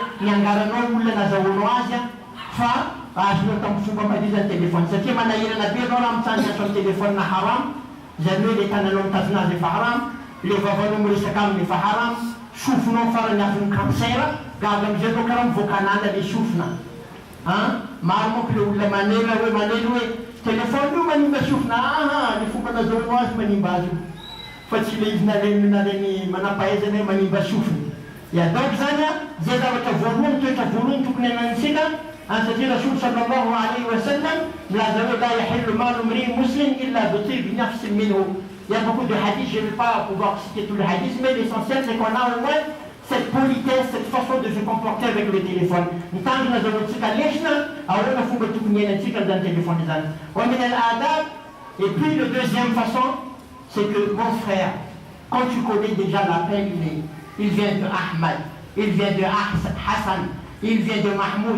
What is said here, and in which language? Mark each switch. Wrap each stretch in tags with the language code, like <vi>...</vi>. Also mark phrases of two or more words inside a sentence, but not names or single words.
<mg>niangaranao olona nazahoanao azy fa azonao tamin'ny fomba madio zany téléphone satria manahirana be anao raha mitsanjatra amin'ny téléphone haram zany hoe le tananao mitazona azy efa haram, le vavanao miresaka aminy efa haram, sofinao farany avy cancer gaga amizay anao karaha mivoakan'anda le sofina maro monko le olona manely hoe téléphone io manimba sofina le fomba nazahoanao azy manimba azy io fa tsy le izy naleny manampahaizana hoe manimba sofina. Donc zany zay zavatra voalohany toetra voalohany tokony ananisika satria</mg> <ar>رسول صلى الله عليه وسلم</ar> <mg>milaza hoe</mg> <ar>لا يحل مال امرئ مسلم إلا بطيب نفس منه.</ar> <fr>Il y a beaucoup de hadiths, je ne vais pas pouvoir citer tout le hadith, mais l'essentiel c'est qu'on a au moins cette politesse, cette façon de se comporter avec le téléphone. Et puis la deuxième façon, c'est que mon frère, quand tu connais déjà l'appel, il vient de Ahmad, il vient de Hassan, il vient de Mahmoud.</fr>